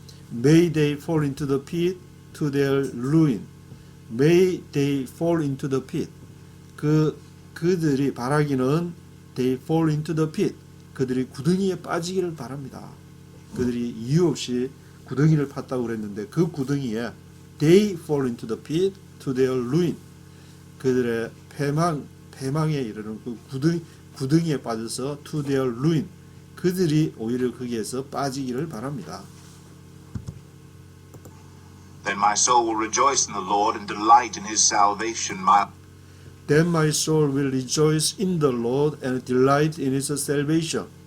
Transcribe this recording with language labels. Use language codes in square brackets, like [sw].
[en] May they fall into the pit to their ruin. May they fall into the pit. [ko] 그들이 바라기는 [en] they fall into the pit. [ko] 그들이 구덩이에 빠지기를 바랍니다. 그들이 이유 없이 구덩이를 팠다고 그랬는데 그 구덩이에 [en] they fall into the pit to their ruin. [ko] 그들의 패망에 이르는 그 구덩이에 빠져서 [en] to their ruin. [ko] 그들이 오히려 거기에서 빠지기를 바랍니다. [en] Then my soul will rejoice in the Lord and delight in his salvation. Then my soul will rejoice in the Lord and delight in his salvation.